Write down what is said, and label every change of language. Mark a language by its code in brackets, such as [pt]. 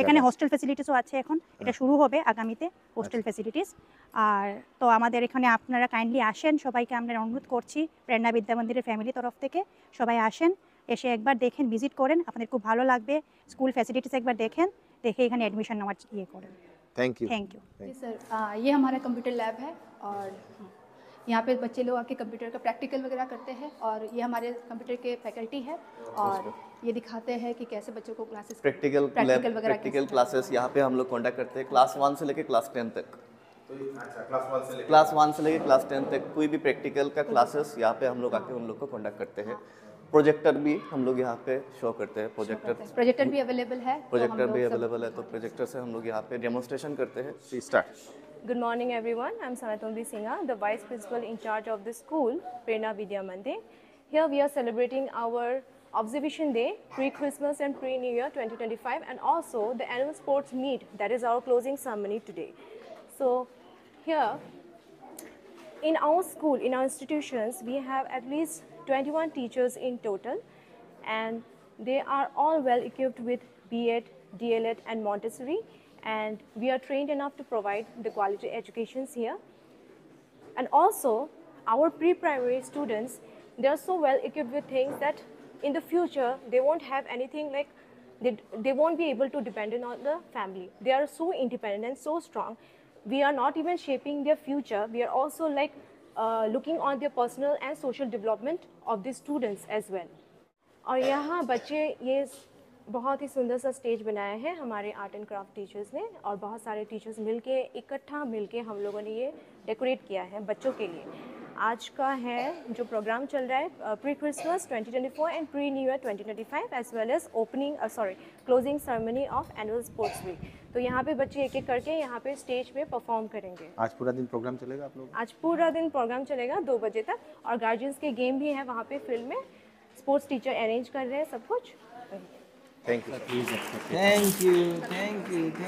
[bn] এখানে হোস্টেল ফ্যাসিলিটিসও আছে এখন, এটা শুরু হবে আগামীতে হোস্টেল ফ্যাসিলিটিস। আর তো আমাদের এখানে আপনারা কাইন্ডলি আসেন, সবাইকে আমরা অনুরোধ করছি প্রেরণা বিদ্যা মন্দিরের ফ্যামিলি তরফ থেকে সবাই আসেন, এসে একবার দেখেন, ভিজিট করেন, আপনাদের খুব ভালো লাগবে। স্কুল ফ্যাসিলিটিস একবার দেখেন, দেখে এখানে অ্যাডমিশন নেওয়ার ইয়ে করেন। [en] Thank you. Thank you. [hi] Ji sir, ये हमारा कंप्यूटर लैब है और यहाँ पे बच्चे लोग आके कंप्यूटर का प्रैक्टिकल वगैरह करते हैं और ये हमारे कंप्यूटर के फैकल्टी है और ये दिखाते हैं कि कैसे बच्चों को classes practical lab, practical classes यहाँ पे हम लोग कंडक्ट करते हैं क्लास 1 से लेके क्लास 10 तक। क्लास 1 से लेके क्लास 10 तक कोई भी प्रैक्टिकल का क्लासेस यहाँ पे हम लोग आके उन लोग को कंडक्ट करते हैं। प्रोजेक्टर भी हम लोग यहाँ पे शो करते हैं। प्रोजेक्टर भी अवेलेबल है, प्रोजेक्टर भी अवेलेबल है, तो प्रोजेक्टर से हम लोग यहाँ पे डेमोन्स्ट्रेशन करते हैं। [en] Start. Good morning everyone, I'm Sanatombi Singha, the Vice Principal in charge of the school, Prerna Vidya Mandir. Here we are celebrating our Observation Day, pre-Christmas and pre-New Year 2025 and also the annual sports meet, that is our closing ceremony today. So here in our school, in our institutions, we have at least 21 teachers in total and they are all well equipped with B.Ed, D.El.Ed and Montessori. And we are trained enough to provide the quality educations here. And also, our pre-primary students, they are so well equipped with things that in the future, they won't have anything like, they won't be able to depend on the family. They are so independent and so strong. We are not even shaping their future. We are also like looking on their personal and social development of the students as well. [hi] और यहाँ बच्चे ये बहुत ही सुंदर सा stage बनाया है हमारे आर्ट एंड क्राफ्ट टीचर्स ने और बहुत सारे टीचर्स मिलके इकट्ठा मिलके हम लोगों ने ये डेकोरेट किया है बच्चों के लिए। आज का है जो प्रोग्राम चल रहा है [en] Pre Christmas 2024 and pre new year 2025 as well as closing ceremony of annual sports week. [hi] तो यहाँ पे बच्चे एक एक करके यहाँ पे स्टेज पे परफॉर्म करेंगे। आज पूरा दिन प्रोग्राम चलेगा आप लोग? आज पूरा दिन प्रोग्राम चलेगा 2 बजे तक और गार्जियंस के गेम भी है वहाँ पे फील्ड में, स्पोर्ट्स टीचर अरेंज कर रहे हैं सब कुछ। [en] Thank you. Thank you, thank you, thank you.